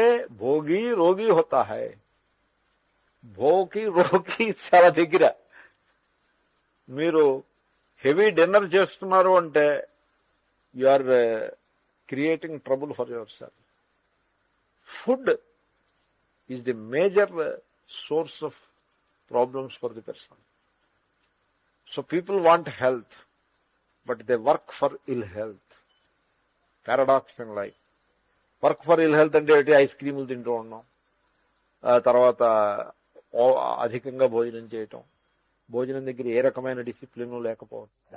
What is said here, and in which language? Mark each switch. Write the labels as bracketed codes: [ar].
[hi] భోగి రోగి హోతా హై. [te] రోగి చాలా దగ్గర. మీరు [en] heavy dinner [te] చేస్తున్నారు అంటే [en] You are creating trouble for yourself. Food is the major source of problems for the person. So people want health, but they work for ill health. Paradox in life. Work for ill health [te] అంటే ice క్రీములు తింటూ ఉన్నాం, తర్వాత అధికంగా భోజనం చేయటం, భోజనం దగ్గర ఏ రకమైన డిసిప్లిన్ లేకపోవడం.